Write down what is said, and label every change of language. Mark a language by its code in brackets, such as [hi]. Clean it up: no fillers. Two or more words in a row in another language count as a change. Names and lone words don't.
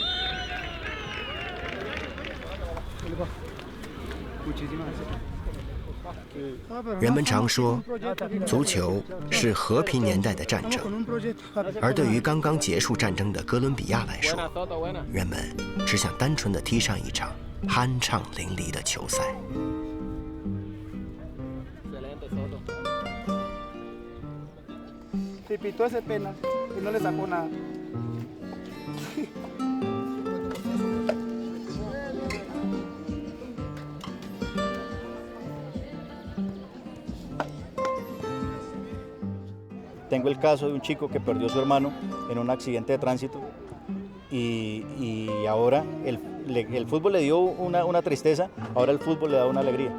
[es] Muchísimas gracias. [zh] 人们常说，足球是和平年代的战争，而对于刚刚结束战争的哥伦比亚来说，人们只想单纯地踢上一场酣畅淋漓的球赛。 [es] Pitó ese penal y no le sacó nada. Tengo el caso de un chico que perdió a su hermano en un accidente de tránsito y ahora el fútbol le dio una tristeza, ahora el fútbol le da una alegría.